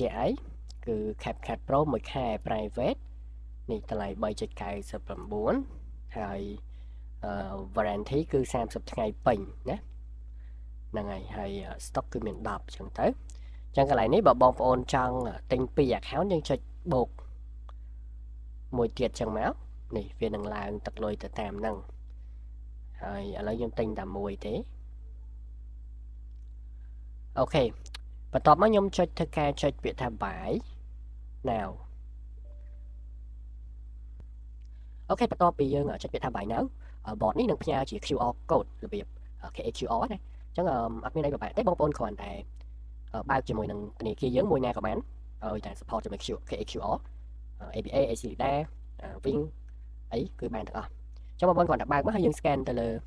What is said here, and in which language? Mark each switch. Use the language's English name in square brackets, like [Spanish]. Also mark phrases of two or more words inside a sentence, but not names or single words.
[Khmer] ក់អីគឺ CapCut Pro មួយខែ private នេះតម្លៃ 3.99 ហើយ warranty គឺ30ថ្ងៃពេញណាហ្នឹងហើយ stock គឺមាន10អញ្ចឹងទៅអញ្ចឹងកន្លែងនេះបើបងប្អូនចង់ទិញ2 account យើងចុចបូកមួយទៀតអញ្ចឹងមកនេះវានឹងឡើងទឹកលុយទៅតាមហ្នឹងហើយឥឡូវខ្ញុំទិញតែមួយទេ អូខេបន្ទាប់មកខ្ញុំចុចធ្វើការចុចពាក្យថា [English] buy now [Khmer] អូខេបន្ទាប់ពីយើងចុចពាក្យថា [English] buy now bot [Khmer] នេះនឹងផ្ញើជា [English] QR code [Khmer] របៀប QR ណាអញ្ចឹងអត់មានអីពិបាកទេបងប្អូនគ្រាន់តែបើកជាមួយនឹងធនាគារយើងមួយណាក៏បានឲ្យតែ support ជាមួយ QR ABA ACIDA Wing អីគឺបានទាំងអស់អញ្ចឹងបងប្អូនគ្រាន់តែបើកមកហើយយើង scan ទៅលើ